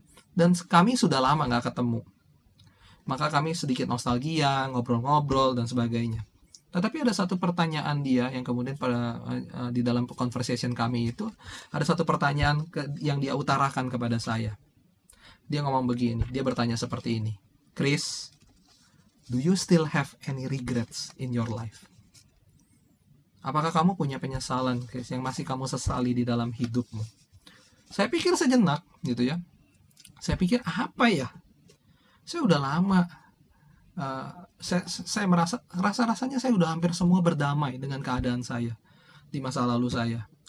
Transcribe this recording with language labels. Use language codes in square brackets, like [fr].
[id] Dan kami sudah lama gak ketemu. Maka kami sedikit nostalgia, ngobrol-ngobrol dan sebagainya. Tetapi ada satu pertanyaan dia yang kemudian di dalam conversation kami itu, ada satu pertanyaan yang dia utarakan kepada saya. Dia ngomong begini, dia bertanya seperti ini. [en] Chris, do you still have any regrets in your life? [id] Apakah kamu punya penyesalan, Chris, yang masih kamu sesali di dalam hidupmu? Saya pikir sejenak gitu ya. Saya pikir apa ya? Saya udah lama, saya merasa rasanya saya udah hampir semua berdamai dengan keadaan saya di masa lalu saya.